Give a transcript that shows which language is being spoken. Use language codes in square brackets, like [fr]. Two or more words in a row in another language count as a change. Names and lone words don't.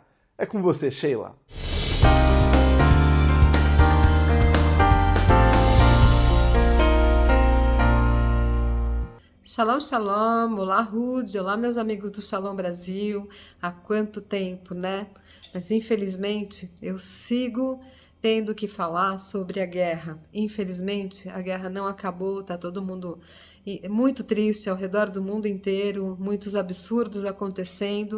[pt] É com você, Sheila. [he] שלום, שלום, [pt] olá Rudy, olá meus amigos do Shalom Brasil, há quanto tempo, né? Mas infelizmente eu sigo tendo que falar sobre a guerra. Infelizmente a guerra não acabou, tá todo mundo muito triste ao redor do mundo inteiro, muitos absurdos acontecendo.